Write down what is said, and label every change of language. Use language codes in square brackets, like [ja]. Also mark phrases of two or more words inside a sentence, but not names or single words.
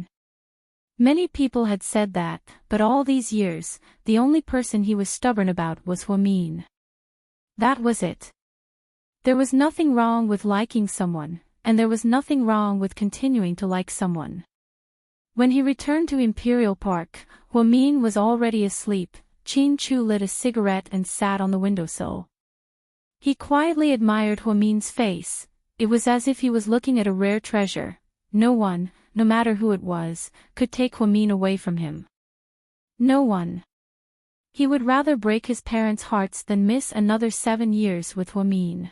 [en] Many people had said that, but all these years, the only person he was stubborn about was Huamin. That was it. There was nothing wrong with liking someone, and there was nothing wrong with continuing to like someone. When he returned to Imperial Park, Huamin was already asleep. Chin Chu lit a cigarette and sat on the windowsill. He quietly admired Huamin's face. It was as if he was looking at a rare treasure. No one, no matter who it was, could take Huamin away from him. No one. He would rather break his parents' hearts than miss another 7 years with Huamin.